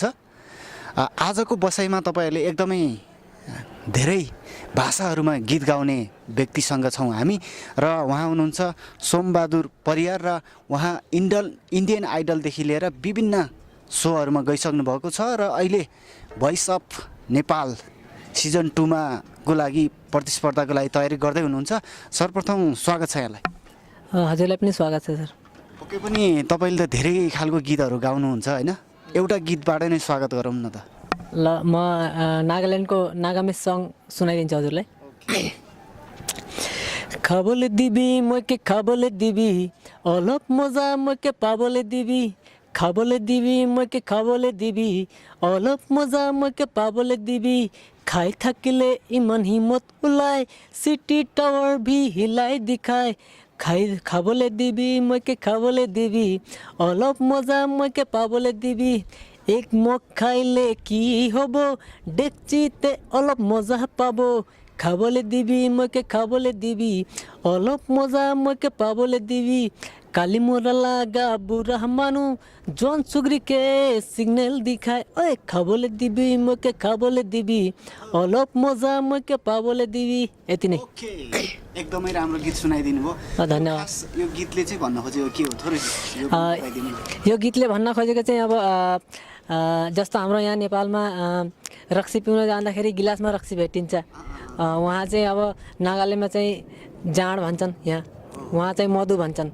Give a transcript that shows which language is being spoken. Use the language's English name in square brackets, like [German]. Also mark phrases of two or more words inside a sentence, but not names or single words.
[Nepali] आजको बसाइमा तपाईँहरूले एकदमै धेरै भाषाहरूमा गीत गाउने व्यक्तिसँग छौँ हामी र उहाँ हुनुहुन्छ बाहादुर परियार र उहाँ इन्डियन आइडलदेखि लिएर विभिन्न सोहरूमा गइसक्नु भएको छ र अहिले भोइस अफ नेपाल सिजन 2मा को लागि प्रतिस्पर्धाको लागि तयारी गर्दै हुनुहुन्छ। सर्वप्रथम स्वागत छ यहाँलाई। हजुरलाई पनि स्वागत छ सर। ओके पनि तपाईँले त धेरै खालको गीतहरू गाउनुहुन्छ होइन, एउटा गीतबाट नै स्वागत गरौँ न त। ल म नागाल्यान्डको [English] Nagamese song [Nepali] सुनाइदिन्छु हजुरलाई। [Naga Pidgin] खाबले दिबी मके खाबले दिबी अलप मजा मके पाबले दिबी खाबले दिबी मके खाबले दिबी अलप मजा मके पाबले दिबी खाई थकिले इमन हिम्मत उलाए सिटी टावर भी हिलाइ दिखाए खाबले दिबी मके खाबले दिबी अलप मजा मके पाबले दिबी एक मग खाइले की हबो डेक्चिते अलप मजा पाबो खाबले दिबी मके खाबले दिबी अलप मजा मके पाबले दिबी काली मोरा लागा बुरा मानु जोन सुग्री के सिग्नल दिखाए ओए खाबले दिबी मके खाबले दिबी अलप मजा मके पाबले दिबी। [Nepali] यति नै। एकदमै राम्रो गीत सुनाइदिनु भयो, धन्यवाद। यो गीतले चाहिँ भन्न खोजेको के हो थोरै यो गीतले भन्न खोजेको चाहिँ अब जस्तो हाम्रो यहाँ नेपालमा रक्सी पिउन जाँदाखेरि गिलासमा रक्सी भेटिन्छ, वहाँ चाहिँ अब नागाल्यान्डमा चाहिँ जाँड भन्छन्, यहाँ वहाँ चाहिँ मधु भन्छन्।